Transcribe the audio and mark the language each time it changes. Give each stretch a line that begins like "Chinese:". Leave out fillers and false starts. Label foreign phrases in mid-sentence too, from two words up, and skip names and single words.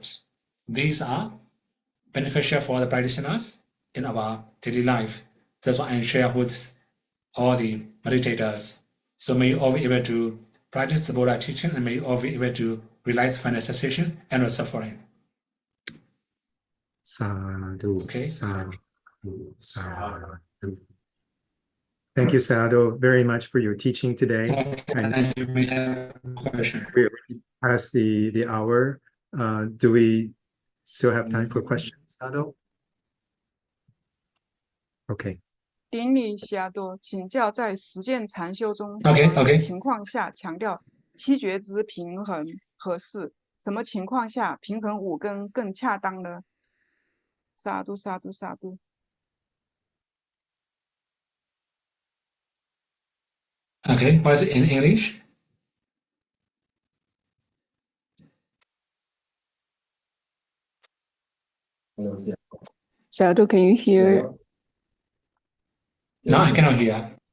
English: These are beneficial for the practitioners in our daily life. That's what I share with all the meditators. So may you all be able to practice the Buddha teaching, and may you all be able to realize final cessation and no suffering. Sadhu. Okay.
Pali: Sadhu. Sadhu.
English: Thank you, Sadhu, very much for your teaching today. And you may have a question. We passed the hour. Do we still have time for questions, Sadhu? Okay.
Chinese: 顶礼霞多，请教在实践禅修中，什
English: Okay,
Chinese: 么
English: okay.
Chinese: 情况下强调七觉之平衡合适？什么情况下平衡五根更恰当呢？
Pali: 萨度萨度萨度。
English: Okay, what is it in English? Shadow, can you hear? No, I cannot hear.